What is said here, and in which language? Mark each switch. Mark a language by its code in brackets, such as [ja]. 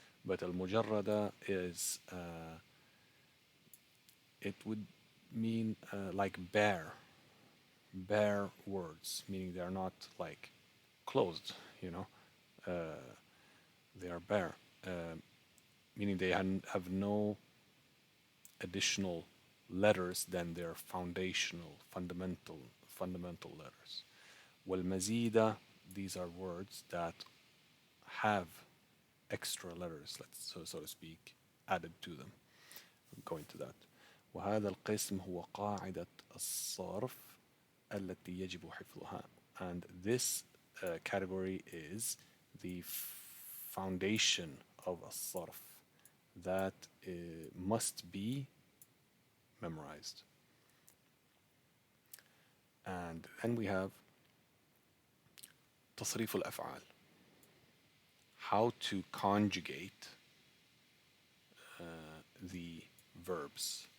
[en] But al-mujarrada is, it would mean like bare words, meaning they are not like closed, they are bare, meaning they have no additional letters than their fundamental letters. Wal-mazida, these are words that have extra letters, so to speak, added to them. We'll go into that. [ar] وهذا القسم هو قاعدة الصرف التي يجب حفظها. [en] And this category is the foundation of الصرف that must be memorized. And then we have [ar] تصريف الأفعال, [en] how to conjugate the verbs.